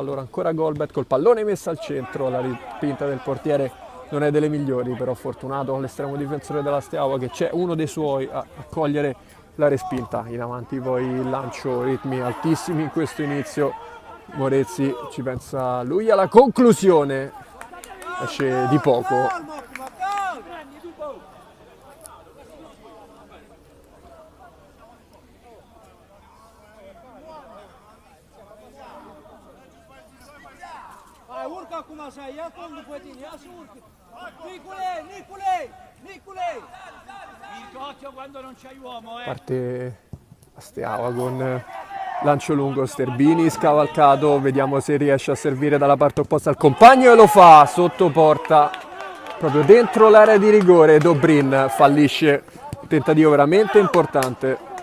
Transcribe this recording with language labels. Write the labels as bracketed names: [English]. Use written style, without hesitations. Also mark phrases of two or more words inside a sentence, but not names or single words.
[Italian] Allora ancora Golbet col pallone messo al centro, la rispinta del portiere non è delle migliori, però fortunato con l'estremo difensore della Steaua che c'è uno dei suoi a cogliere la respinta. In avanti poi il lancio, ritmi altissimi in questo inizio. Morezzi ci pensa lui alla conclusione, esce di poco. [Romanian] Urcă acum așa, ia col după tine, ia și urcă. Nicule! [Italian] Il quando non c'hai uomo, Parte la Steaua con lancio lungo, Sterbini scavalcato, vediamo se riesce a servire dalla parte opposta al compagno e lo fa sotto porta, proprio dentro l'area di rigore. Dobrin fallisce, un tentativo veramente importante.